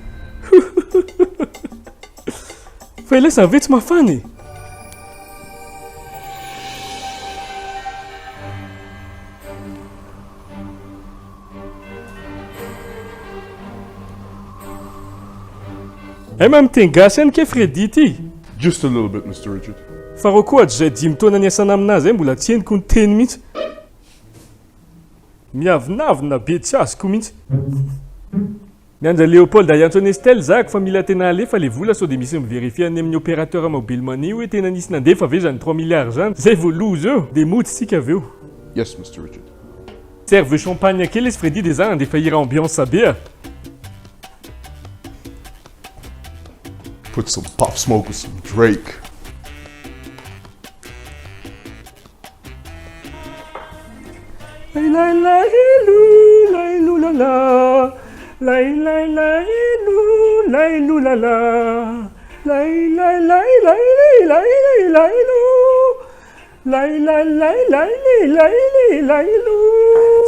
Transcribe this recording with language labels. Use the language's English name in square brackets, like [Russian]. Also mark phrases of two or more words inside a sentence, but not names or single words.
[Malagasy] Fa ilay sa vetsy mafana e. Ay mamiteny gasy ihany ke Freddy ity. [English] Just a little bit, Mr. Richard. [Malagasy] Fa rô koa zay 10 taona niasana aminazy ay mbola tsy henoko ny teny mihitsy. Miavinavina be tsy azoko mihitsy. Mianja Léopold Ayantsone Estelle zako fa mila tena alefa le vola sao dia misy mivérifie any amin'ny opérateur [English] mobile money [Malagasy] hoe tena nisy nandefa ve zany 3 milliards zany. Zay vao loza eo dia motsitsika avy eo. [English] Yes, Mr. Richard. Serve champagne [Malagasy] kely izy Freddy dia zany andefa hira ambiance be. [English] Put some Pop Smoke with some Drake. La la la ilou, la ilou la la. La la la ilou, la ilou la la. La la la la la la ilou. La la la la la la ilou.